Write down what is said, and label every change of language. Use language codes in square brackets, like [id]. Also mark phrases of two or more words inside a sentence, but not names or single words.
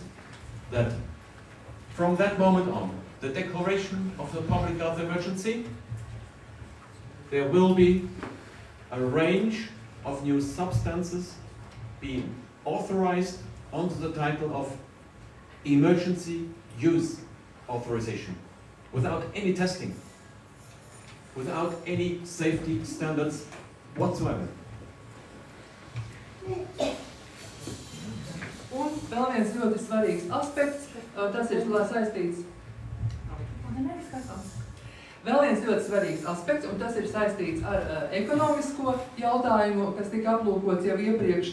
[en] that from that moment on, the declaration of the public health emergency, there will be a range of new substances being authorized under the title of emergency use authorization, without any testing, without any safety standards whatsoever. [lv] Un vēl viens ļoti svarīgs aspekts, tas ir saistīts. Vēl viens ļoti svarīgs aspekts, un tas ir saistīts ar ekonomisko jautājumu, kas tika aplūkots jau iepriekš.